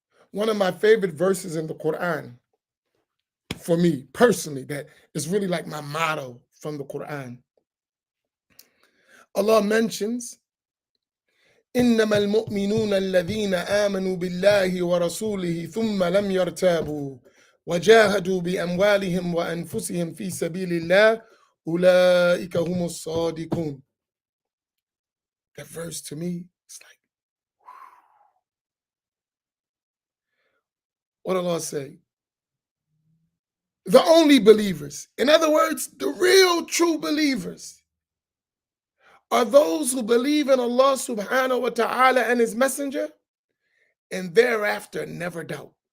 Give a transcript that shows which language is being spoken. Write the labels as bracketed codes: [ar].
[en] One of my favorite verses in the Quran, for me personally, that is really like my motto from the Quran. Allah mentions, [ar] إنما المؤمنون الذين آمنوا بالله ورسوله ثم لم يرتابوا وجاهدوا بأموالهم وأنفسهم في سبيل الله أولئك هم الصادقون. [en] That verse to me, it's like, what Allah say? The only believers, in other words, the real true believers, are those who believe in Allah subhanahu wa ta'ala and his messenger and thereafter never doubt.